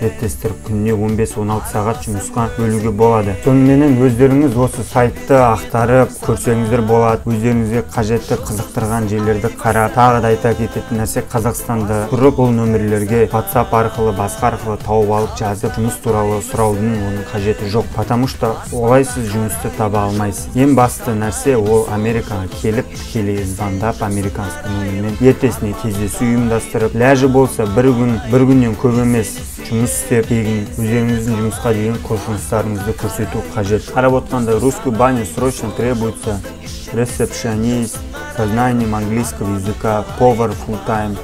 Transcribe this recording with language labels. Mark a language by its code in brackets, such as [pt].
[kk] Реттестіріп күніне 15-16 сағат жұмысқа бөлуге болады. Соныменен өздеріңіз осы сайтты ақтарып көрсеңіздер болады. Өздеріңізге қажетті қызықтырған жерлерді қарап, тағы да айта кететін нәрсе, Қазақстанда тұрып бұл нөмірлерге WhatsApp WhatsApp арқылы, басқа арқылы тауып алып жазып, жұмыс туралы сұраудың оның қажеті жоқ. [ru] Потому что [kk] олай сіз жұмысты таба алмайсыз. Ең басты нәрсе ол Америкаға келіп, тікелей звондап, американский номермен ертесіне кездесу ұйымдастырып, ләжі болса бір күннен көп емес жұмыс істеп, тегін өздеріңіздің жұмысқа деген құлшыныстарыңызды көрсету қажет. Қарап отқанда [ru] русскую баню срочно требуется ресепшионист, со знанием английского языка, повар [en] full time.